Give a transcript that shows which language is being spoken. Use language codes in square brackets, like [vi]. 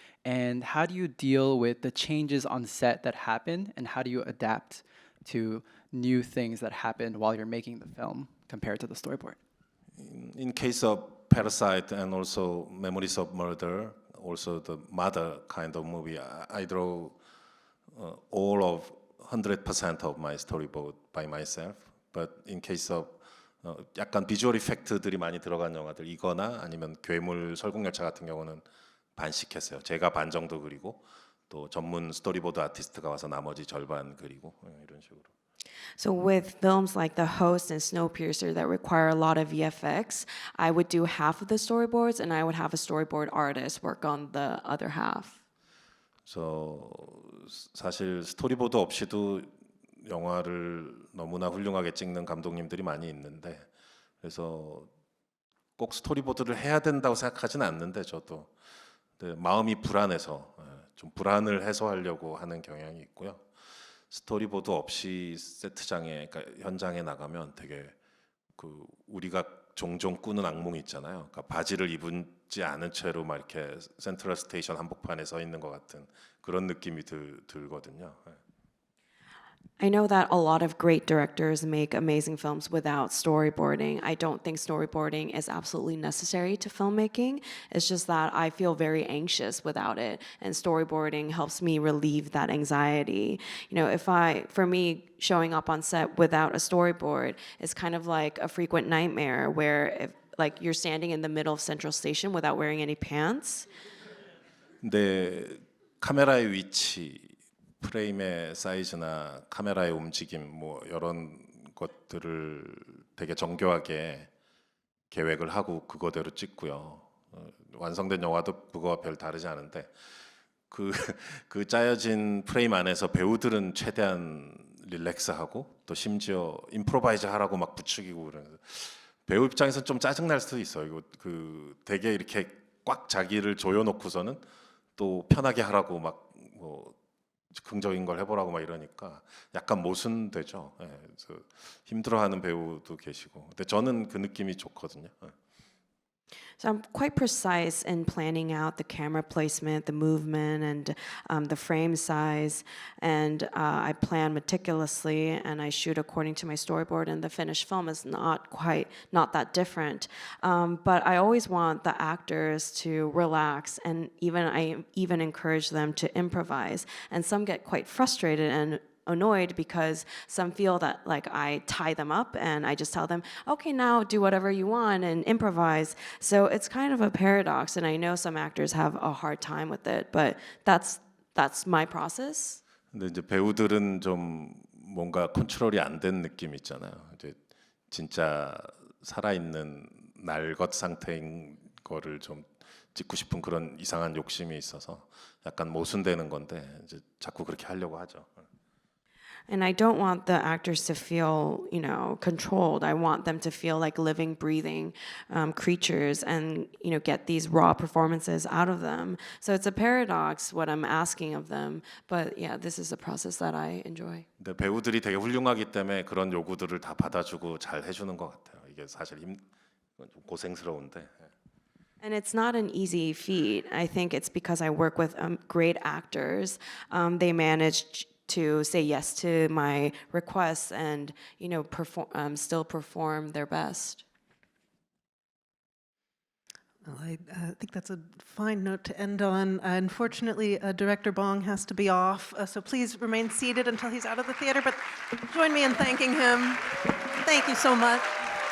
[en] And how do you deal with the changes on set that happen, and how do you adapt to new things that happen while you're making the film compared to the storyboard? In case of Parasite and also Memories of Murder, also the Mother kind of movie, I draw all of 100% of my storyboard by myself. But in case of [ko] 약간 비주얼 이펙트들이 많이 들어간 영화들 이거나 아니면 괴물 설국열차 같은 경우는 반씩 했어요. 제가 반 정도 그리고 또 전문 스토리보드 아티스트가 와서 나머지 절반 그리고 이런 식으로. [en] So with films like The Host and Snowpiercer that require a lot of VFX, I would do half of the storyboards and I would have a storyboard artist work on the other half. [ko] 그래서 사실 스토리보드 없이도 영화를 너무나 훌륭하게 찍는 감독님들이 많이 있는데 그래서 꼭 스토리보드를 해야 된다고 생각하지는 않는데 저도 근데 마음이 불안해서 좀 불안을 해소하려고 하는 경향이 있고요. 스토리보드 없이 세트장에 그러니까 현장에 나가면 되게 그 우리가 종종 꾸는 악몽이 있잖아요. 그러니까 바지를 입지 않은 채로 막 이렇게 센트럴 스테이션 한복판에 서 있는 것 같은 그런 느낌이 들거든요. [en] I know that a lot of great directors make amazing films without storyboarding. I don't think storyboarding is absolutely necessary to filmmaking. It's just that I feel very anxious without it, and storyboarding helps me relieve that anxiety. You know, for me, showing up on set without a storyboard is kind of like a frequent nightmare where if like you're standing in the middle of Central Station without wearing any pants. [ko] 근데 카메라의 위치, 프레임의 사이즈나 카메라의 움직임 뭐 이런 것들을 되게 정교하게 계획을 하고 그거대로 찍고요. 완성된 영화도 그거와 별 다르지 않은데 그 짜여진 프레임 안에서 배우들은 최대한 릴렉스하고 또 심지어 임프로바이즈 하라고 막 부추기고 그러는 배우 입장에서 좀 짜증 날 수도 있어요. 이거 그 되게 이렇게 꽉 자기를 조여놓고서는 또 편하게 하라고 막 뭐 긍정적인 걸 해보라고 막 이러니까 약간 모순되죠. 예, 그래서 힘들어하는 배우도 계시고. 근데 저는 그 느낌이 좋거든요. 예. [en] So I'm quite precise in planning out the camera placement, the movement, and the frame size. And I plan meticulously, and I shoot according to my storyboard. And the finished film is not that different. But I always want the actors to relax, and I even encourage them to improvise. And some get quite frustrated and annoyed because some feel that like I tie them up and I just tell them, okay, now do whatever you want and improvise. So it's kind of a paradox, and I know some actors have a hard time with it, but that's my process. [ko] 근데 이제 배우들은 좀 뭔가 컨트롤이 안 된 느낌 있잖아요. 이제 진짜 살아있는 날것 상태인 거를 좀 찍고 싶은 그런 이상한 욕심이 있어서 약간 모순되는 건데 이제 자꾸 그렇게 하려고 하죠. [en] And I don't want the actors to feel, controlled. I want them to feel like living, breathing creatures and, get these raw performances out of them. So it's a paradox what I'm asking of them. But yeah, this is a process that I enjoy. [ko] 근데 배우들이 되게 훌륭하기 때문에 그런 요구들을 다 받아주고 잘 해주는 것 같아요. 이게 사실 좀 고생스러운데. [en] And it's not an easy feat. I think it's because I work with great actors. They manage to say yes to my requests and still perform their best. Well, I think that's a fine note to end on. Unfortunately, Director Bong has to be off, so please remain seated until he's out of the theater. But join me in thanking him. Thank you so much.